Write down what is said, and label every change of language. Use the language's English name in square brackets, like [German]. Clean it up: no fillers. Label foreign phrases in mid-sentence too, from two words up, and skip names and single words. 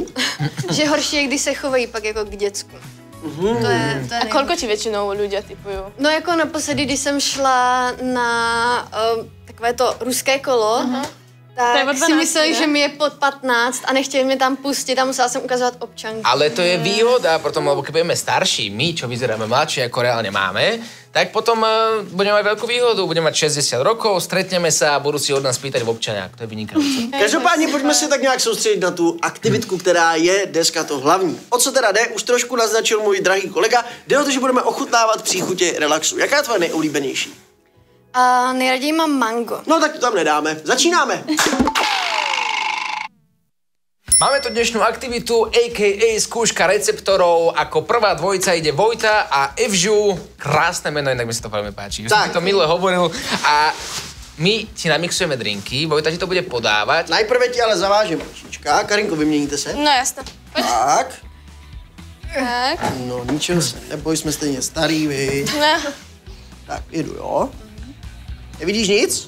[Czech] Že horší je, když se chovají pak jako k děcku. To je [Slovak] A koľko ti většinou ľudia typujú? [Czech] No jako naposledy, když jsem šla na takové to ruské kolo, tak 12, si mysleli, že mi je pod 15 a nechtěli mě tam pustit a musela jsem ukazovat občanky. [Slovak] Ale to je výhoda, potom, lebo keď budeme starší, my, čo vyzeráme mladšie, ako reálne máme, tak potom budeme mať veľkú výhodu, budeme mať 60 rokov, stretneme sa a budú si od nás pýtať v občaniach. To je vynikajúce. [Czech] Každopádně pojďme se tak nějak soustředit na tu aktivitku, která je dneska to hlavní. O co teda jde, už trošku naznačil můj drahý kolega, jde o to, že budeme ochutnávat příchutě relaxu. Jaká je tvoje nejoblíbenější? A nejraději mám mango. No tak to tam nedáme. Začínáme. [Slovak] Máme tu dnešnú aktivitu, a.k.a. skúška receptorov. Ako prvá dvojica ide Vojta a Evžu. Krásne meno, inak mi sa to veľmi páči. Už som ti to minule hovoril. A my ti namixujeme drinky, Vojta ti to bude podávať. Najprve ti ale zavážem ručička. [Czech] Karinko, vyměníte se? No jasné. Tak. Tak. No ničeho se neboj, jsme stejně starý, vy. Ne. Tak, jedu, jo. Nevidíš nic?